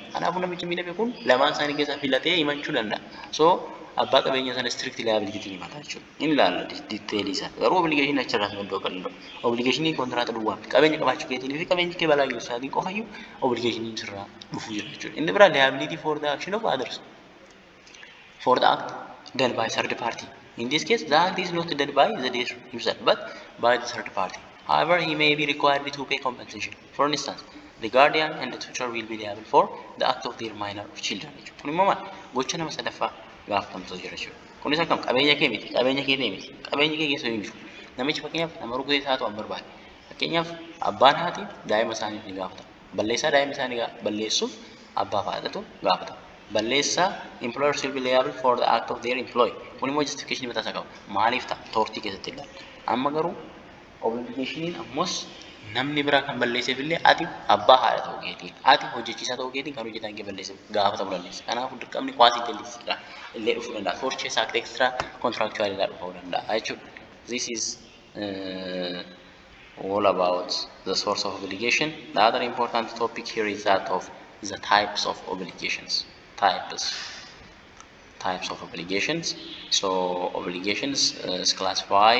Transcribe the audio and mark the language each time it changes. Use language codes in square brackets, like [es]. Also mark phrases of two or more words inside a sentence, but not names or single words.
[om] Kanaafuu namichi miidhame kun lamaan isaanii keessaa filatee himachuu danda'a. So abbaa qabeenyaa sana [en] strict liability [om] himata jechuudha. Inni ilaalla diteelii isaa. Garuu obligation achirraa madduu akka danda'u. Obligationii kontiraata duwwaa qabeenya qabaachuu keetiin fi qabeenyi kee balaa geessu isaatiin qofayyuu obligationiin sirraa dhufuu jira jechuudha. Inni biraa [en] liability for the action of others. For the act done by third party. In this case, the act is not done by the debtor himself, but by the third party. However, he may be required to pay compensation. For instance, the guardian and the tutor will be liable for the act of their minor children. [om] Kun immoo maal? Gocha nama sadaffaa gaafatamtu jira jechuudha. Kunis akkam qabeenya kee miti, qabeenya kee miti, qabeenya kee keessa hin jiru. Namichi fakkeenyaaf nama rukutee isaatu an barbaade. Fakkeenyaaf abbaan haati daa'ima isaaniif ni gaafata. Balleessaa daa'ima isaanii balleessuuf abbaa faadhatu gaafata. [en] Balleessaa employers will be liable for the act of their employee. [om] Kun immoo justification mataa isaa qaba. Maaliif ta'a? Tortii keessatti ilaala. Amma garuu obligationiin ammas namni biraa kan balleesseef illee ati abbaa haadha ta'uu keetiin, ati hojjechiisaa ta'uu keetiin kan hojjetaan kee balleesseef gaafatamuu dandeessa. Kanaafuu dirqamni quasi-delicts illee dhufuu danda'a. [en] Torches act extra contractual [om] illee dhufuu danda'a jechuudha. [en] This is all about the source of obligation. The other important topic here is that of the types of obligations. Types of obligations. So obligations is classified.